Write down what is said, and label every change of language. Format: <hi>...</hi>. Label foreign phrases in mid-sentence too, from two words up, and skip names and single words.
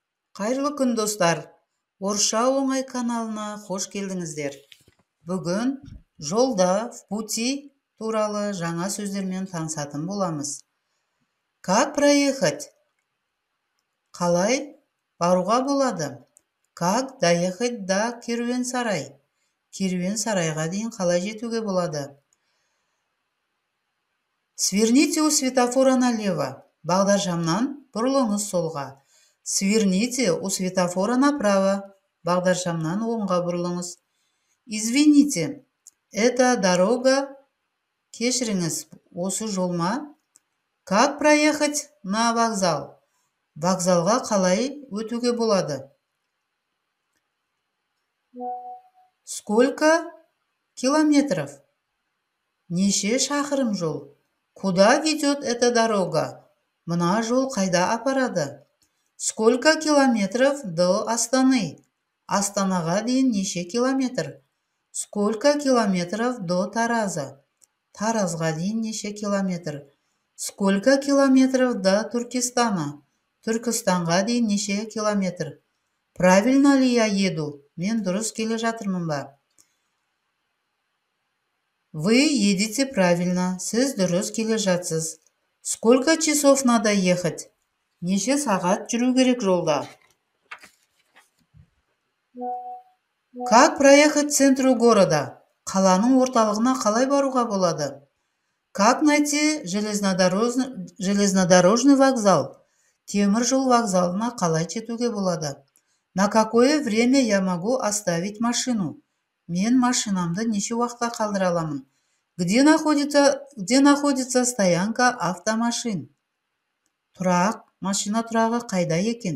<kk>Қайырлы күн достар. Орысша оңай каналына қош келдіңіздер. Бүгін жолда</kk> <ru>в пути</ru> <kk>туралы жаңа сөздермен танысатын боламыз.</kk> <ru>Как проехать?</ru> <kk>Қалай баруға болады?</kk> <ru>Как доехать до керуен-сарай?</ru> <kk>Керуен-сарайға дейін қалай жетуге болады?</kk> <ru>Сверните у светофора налево.</ru> <kk>Бағдаршамнан бұрылыңыз солға.</kk> <ru>Сверните у светофора направо.</ru> <kk>Бағдаршамнан оңға бұрылыңыз.</kk> <ru>Извините, это дорога.</ru> <kk>Кешіріңіз, осы жол ма?</kk> <ru>Как проехать на вокзал?</ru> <kk>Вокзалға қалай өтуге болады?</kk> <ru>Сколько километров?</ru> <kk>Неше шақырым жол?</kk> <ru>Куда ведет эта дорога?</ru> <kk>Мына жол қайда апарады?</kk> <ru>Сколько километров до Астаны?</ru> <kk>Астанаға дейін неше километр?</kk> <ru>Сколько километров до Тараза?</ru> <kk>Таразға дейін неше километр?</kk> <ru>Сколько километров до Туркестана?</ru> <kk>Түркістанға дейін неше километр?</kk> <ru>Правильно ли я еду?</ru> <kk>Мен дұрыс келе жатырмын ба?</kk> <ru>Вы едете правильно.</ru> <kk>Сіз дұрыс келе жатсыз.</kk> <ru>Сколько часов надо ехать?</ru> <kk>Неше сағат жүру керек жолда?</kk> <ru>Как проехать к центру города?</ru> <kk>Қаланың орталығына қалай баруға болады?</kk> <ru>Как найти железнодорожный вокзал?</ru> <kk>Темір жол вокзалына қалай жетуге болады?</kk> <ru>На какое время я могу оставить машину?</ru> <kk>Мен машинамды неше уақытқа қалдыра аламын?</kk> <ru>Где находится стоянка автомашин?</ru> <kk>Тұрақ, машина тұрағы қайда екен?</kk>